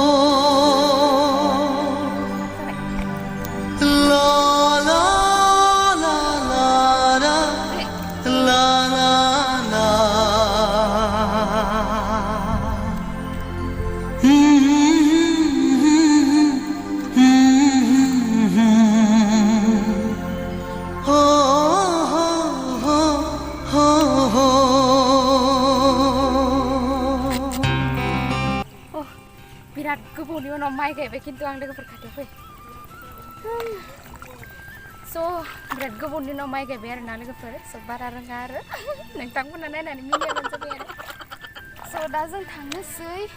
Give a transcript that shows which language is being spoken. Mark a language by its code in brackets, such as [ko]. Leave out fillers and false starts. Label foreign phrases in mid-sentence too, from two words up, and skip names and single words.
[brx] ला ला ला ला ला ला ला हो हो हो हो बिराद गोबावनि उनाव माइ गायबाय खिन्थु आं लोगोफोर खाथियाव फै स' बिराद गोबावनि उनाव माइ गायबाय आरोना लोगोफोर स' बारा रोङा आरो नोंथांमोना नायनानै मिनियाबानो जाबाय आरो स' दा जों थांनोसै